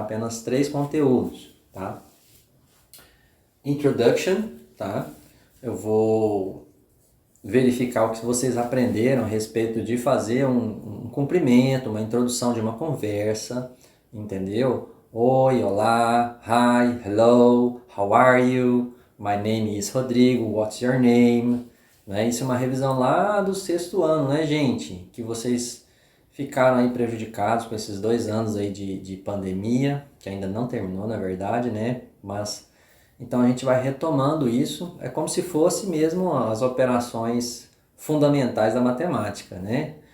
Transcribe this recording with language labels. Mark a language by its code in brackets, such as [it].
[pt] Apenas 3 conteúdos, tá? Introduction, tá? Eu vou verificar o que vocês aprenderam a respeito de fazer um cumprimento, uma introdução de uma conversa, entendeu? Oi, olá, [en] hi, hello, how are you? My name is Rodrigo, what's your name? [pt] Né? Isso é uma revisão lá do sexto ano, né, gente? Que vocês ficaram aí prejudicados com esses 2 anos aí de pandemia, que ainda não terminou, na verdade, né? Mas então a gente vai retomando isso, é como se fosse mesmo as operações fundamentais da matemática, né?